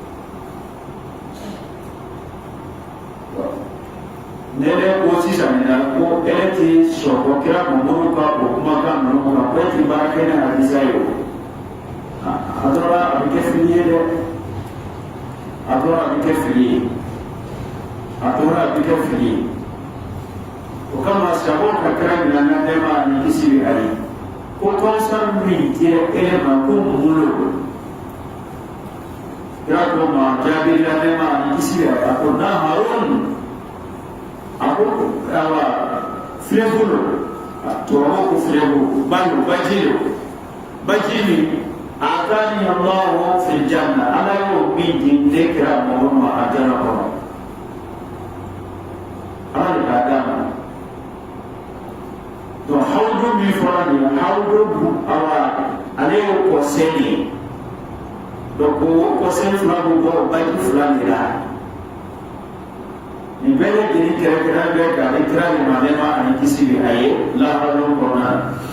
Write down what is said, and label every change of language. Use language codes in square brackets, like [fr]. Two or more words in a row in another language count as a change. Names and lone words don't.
[bm] ne yɛrɛ ko sisan nin na ko ele ti sɔn ko kira Mamadu ka o kumakan ninnu kan ko e ti baara kɛ ni hadisa ye o a dɔrɔn a bɛ kɛ fili ye dɛ a dɔrɔn a bɛ kɛ fili ye a dɔrɔn a bɛ kɛ fili ye o kama sago ka kira ɲininka nɛɛma ani kisi bɛ a ye ko Kawusar min tɛ ele ma ko mun lo kira ko ma jaabi la nɛɛma ani kisi bɛ a ko na Harun a ko awa filɛko lo tubabu ko filɛko balo baji lo baji ni [ar] أعطاني الله في الجنة [bm] Ala y'o min di ne kira Mamadu ma a janna kɔnɔ Ala de k'a d'a ma donc hawudu min fɔra nin hawudu awa ale y'o kɔsɛn ye donc o kɔsɛn fila bɛ bɔ baji fila de la nin bɛɛ lajɛlen kɛrɛnkɛrɛn bɛ k'ale kira ɲuman nɛɛma ani kisi bɛ a ye laharalo kɔnɔna na